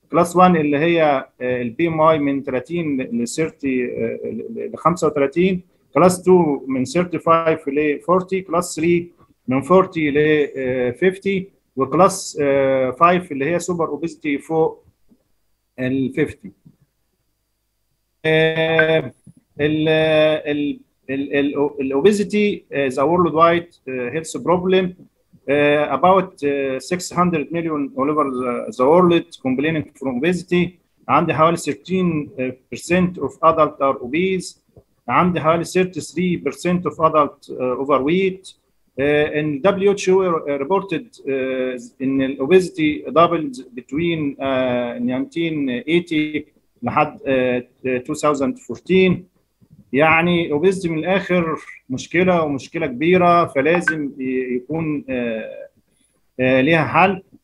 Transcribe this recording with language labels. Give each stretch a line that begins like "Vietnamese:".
Arabic: كلاس 1 اللي هي البي ام اي من 30 ل 30 ل 35، كلاس 2 من 35 ل 40، كلاس 3 من 40 ل 50، وكلاس 5 اللي هي سوبر اوبيزيتي فوق ال 50.
English: الاوبيزيتي is a worldwide health problem. About 600 million all over the world complaining from obesity.
Arabic: عندي حوالي
English: 13% of adult are obese.
Arabic: عندي حوالي
English: 33% of adult overweight. And WHO reported in obesity doubled between 1980
Arabic: لحد
English: 2014.
Arabic: يعني obesity من الاخر مشكله، ومشكله كبيره، فلازم يكون ليها حل.